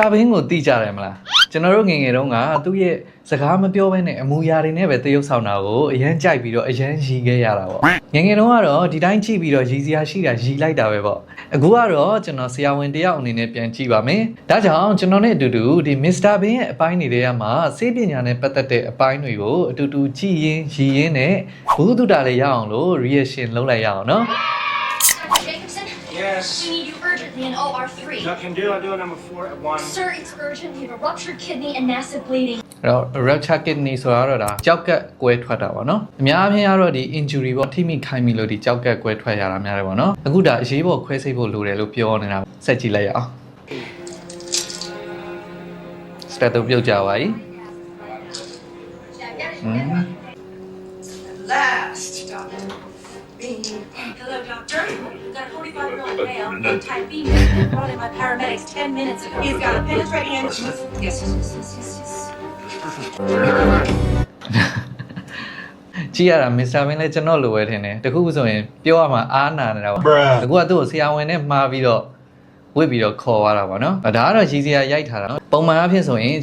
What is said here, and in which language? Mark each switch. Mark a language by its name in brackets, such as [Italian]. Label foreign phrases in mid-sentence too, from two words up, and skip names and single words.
[Burmese] Bean ကိုတိကြတယ်မလားကျွန်တော်တို့ငယ်ငယ်တုန်းကသူ့ရဲ့စကားမပြောဘဲနဲ့အမူအရာတွေနဲ့ပဲတရုပ်ဆောင်တာကိုအရန်ကြိုက်ပြီးတော့အရန်ရီခဲ့ရတာပေါ့ငယ်ငယ်တုန်းကတော့ဒီတိုင်းကြည့်ပြီးတော့ရီစရာရှိတာရီလိုက်တာပဲပေါ့အခုကတော့ကျွန်တော်ဆရာဝန်တယောက်အနေနဲ့ပြန်ကြည့်ပါမယ်ဒါကြောင့်ကျွန်တော်နဲ့အတူတူဒီ Mr. Bean ရဲ့အပိုင်းတွေထဲမှာစေပညာနဲ့ပတ်သက်တဲ့အပိုင်းတွေကိုအတူတူကြည့်ရင်းရီရင်းနဲ့ဘုသူတလည်းရအောင်လို့ reaction လုပ်လိုက်ရအောင်နော် [English] Yes. We need you urgently in OR3. I can do. I'll do a number 4 at 1. Sir, it's urgent. We have a ruptured kidney and massive bleeding. [Burmese] အဲ့တော့ [English] rupture kidney [Burmese] ဆိုတာတော့ဒါကြောက်ကက်ကွဲထွက်တာပေါ့နော်အများအပြားကတော့ဒီ injury ပေါ့ထိမိခိုင်းမိလို့ဒီကြောက်ကက်ကွဲထွက်ရတာများတယ်ပေါ့နော်အခုဒါအရေးပေါ်ခွဲစိတ်ဖို့လိုတယ်လို့ပြောနေတာဆက်ကြည့်လိုက်ရအောင် step တော့ပြုတ်ကြပါပြီ [English] Last, Dr. Bean. Hello, doctor. We've got a 45-year-old male with type B medical brought in by paramedics 10 minutes ago. He's got a penetrating injury. Yes. [Burmese] ကြည့်ရတာ Mr. Bean လည်းကျွန်တော်လိုပဲထင်တယ်တခုဆိုရင်ပြောရမှာအားနာနေတာပေါ့အခုကသူ့ကိုဆရာဝန်နဲ့မှားပြီးတော့ဝစ်ပြီးတော့ခေါ်သွားတာပေါ့နော်ဒါကတော့ရည်စရာရိုက်ထားတာနော်ပုံမှန်အဖြစ်ဆိုရင်